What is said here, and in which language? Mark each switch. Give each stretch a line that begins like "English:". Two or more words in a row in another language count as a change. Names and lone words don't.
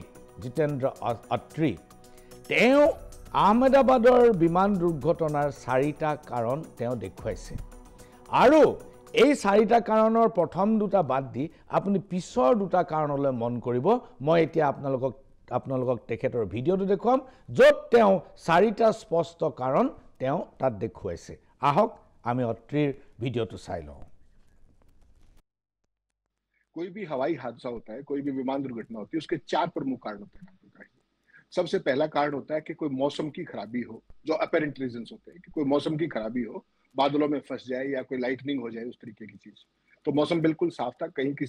Assamese: জিতেন্দ্ৰ আত্ৰী তেওঁ আহমেদাবাদৰ বিমান দুৰ্ঘটনাৰ 4টা কাৰণ তেওঁ দেখুৱাইছে আৰু এই 4টা কাৰণৰ প্ৰথম দুটা বাদ দি আপুনি পিছৰ দুটা কাৰণলৈ মন কৰিব মই এতিয়া আপোনালোকক তেখেতৰ ভিডিঅ'টো দেখুৱাম য'ত তেওঁ 4টা স্পষ্ট কাৰণ তেওঁ তাত দেখুৱাইছে আহক আমি অত্ৰীৰ ভিডিঅ'টো চাই লওঁ
Hindi: कोई भी हवाई हादसा होता है कोई भी विमान दुर्घटना होती है उसके 4 प्रमुख कारण होते हैं सबसे पहला कारण होता है कि कोई मौसम की खराबी हो जो
English: apparent reasons
Hindi: होते हैं कि कोई मौसम की खराबी हो बादलों में फंस जाए या कोई लाइटनिंग हो जाए उस तरीके की चीज तो मौसम बिल्कुल साफ था कहीं किस